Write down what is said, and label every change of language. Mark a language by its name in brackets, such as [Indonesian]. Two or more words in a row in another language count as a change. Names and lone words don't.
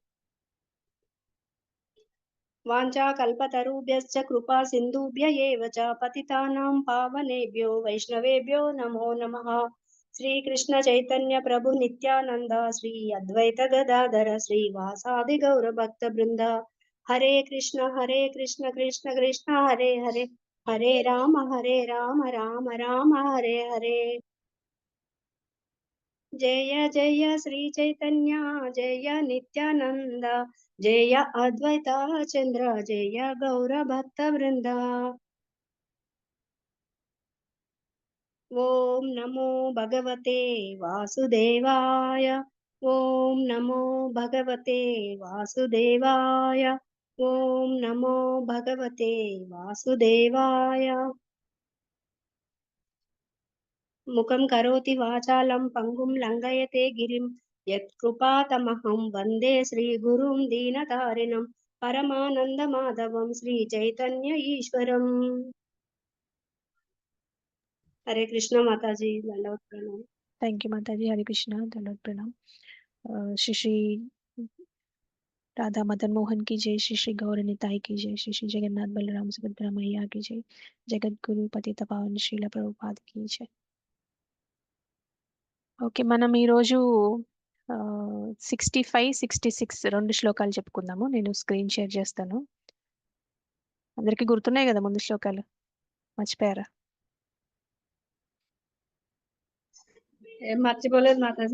[Sanskrit] वाञ्छाकल्पतरुभ्यश्च कृपा सिन्धुभ्य एव च पतितानां पावनेभ्यो वैष्णवेभ्यो नमो नमः। श्री कृष्ण चैतन्य प्रभु नित्यानंद श्री अद्वैत गदाधर श्रीवासादि गौर भक्त वृंद हरे कृष्ण कृष्ण कृष्ण हरे हरे हरे राम राम राम हरे हरे। जय जय श्री चैतन्य जय नित्यानंद जय अद्वैता चंद्र जय गौर भक्त वृंद। ओम नमो भगवते वासुदेवाय ओम नमो भगवते वासुदेवाय ओम नमो भगवते वासुदेवाय। मुखं करोति वाचालं पंगुं लंघयते गिरिं यत्कृपातमहं वन्दे श्रीगुरुं दीनतारिणं परमानन्दमाधवं श्रीचैतन्य ईश्वरम्। [Hindi] हरे कृष्ण माताजी दंडवत प्रणाम। [English] thank you [Hindi] माताजी. हरे कृष्ण दंडोत प्रणाम. श्री श्री राधा मदन मोहन की जय, श्री श्री गौर निताई की जय, श्री श्री जगन्नाथ बलराम सुभद्रा मैया की जय, जगत गुरु पतित पावन శ్రీల ప్రభుపాద की जय. [Telugu] ఓకే, మనం ఈరోజు 65, 66 రెండు శ్లోకాలు చెప్పుకుందాము. నేను స్క్రీన్ షేర్ చేస్తాను. అందరికీ గుర్తున్నాయి కదా ముందు శ్లోకాలు? మర్చిపోయారా? ఏం మర్చిపోలేదు మాతాజీ.